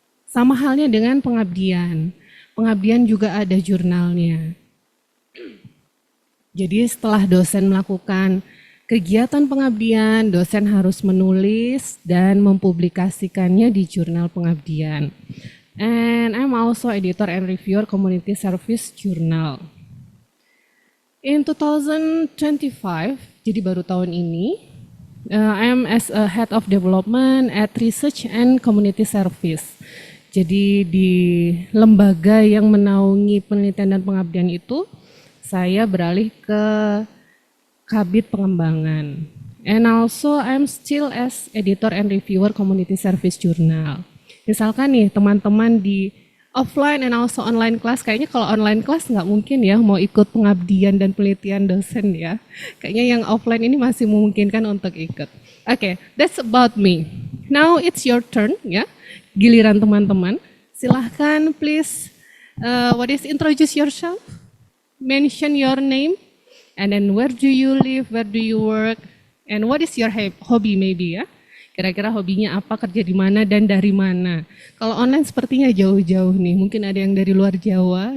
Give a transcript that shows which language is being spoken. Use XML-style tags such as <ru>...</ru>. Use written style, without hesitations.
<id>Sama halnya dengan pengabdian. Pengabdian juga ada jurnalnya. Jadi setelah dosen melakukan kegiatan pengabdian, dosen harus menulis dan mempublikasikannya di jurnal pengabdian.</id> <en>And I'm also editor and reviewer community service journal. In 2025,</en> <id>jadi baru tahun ini,</id> <en>I am as a head of development at research and community service.</en> <id>Jadi di lembaga yang menaungi penelitian dan pengabdian itu, saya beralih ke Kabit Pengembangan.</id> <en>And also I'm still as editor and reviewer community service journal.</en> <id>Misalkan nih teman-teman di</id> <en>offline and also online class,</en> <id>kayaknya kalau online class nggak mungkin ya mau ikut pengabdian dan penelitian dosen ya. Kayaknya yang offline ini masih memungkinkan untuk ikut.</id> <en>Okay, that's about me. Now it's your turn ya,</en> <id>giliran teman-teman. Silahkan</id> <en>please, introduce yourself, mention your name, and then where do you live, where do you work, and what is your hobby maybe ya.</en> <id>Kira-kira hobinya apa, kerja di mana, dan dari mana. Kalau online sepertinya jauh-jauh nih, mungkin ada yang dari luar Jawa.</id>